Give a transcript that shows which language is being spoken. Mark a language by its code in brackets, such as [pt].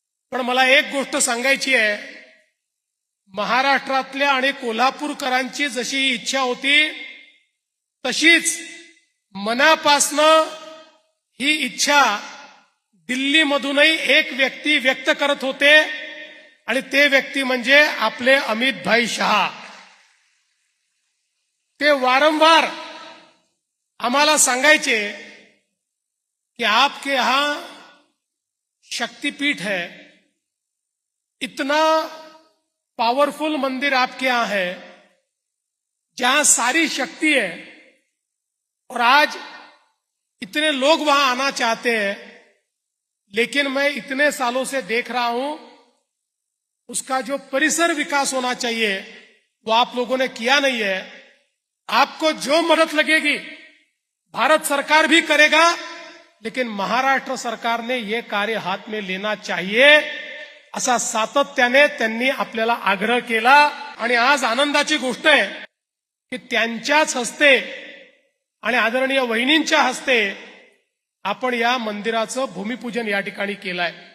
[mr] पण मला एक गोष्ट सांगायची आहे, महाराष्ट्रातल्या आणि कोल्हापूरकरांची जशी इच्छा होती तशीच मनापासनं ही इच्छा दिल्लीमधूनही एक व्यक्ती व्यक्त करत होते आणि ते व्यक्ती म्हणजे आपले अमित भाई शहा। ते वारंवार आम्हाला सांगायचे [hi] कि आपके यहां शक्तिपीठ है, इतना पावरफुल मंदिर आपके यहां है जहां सारी शक्ति है और आज इतने लोग वहां आना चाहते हैं, लेकिन मैं इतने सालों से देख रहा हूं उसका जो परिसर विकास होना चाहिए वो आप लोगों ने किया नहीं है। आपको जो मदद लगेगी भारत सरकार भी करेगा, लेकिन महाराष्ट्र सरकार ने ये कार्य हाथ में लेना चाहिए [mr] असा सातत्याने त्यांनी आपल्याला आग्रह केला। आणि आज आनंदाची गोष्ट आहे की त्यांच्याच हस्ते आणि आदरणीय वहिनींच्या हस्ते आपण या मंदिराचं भूमिपूजन या ठिकाणी केलंय।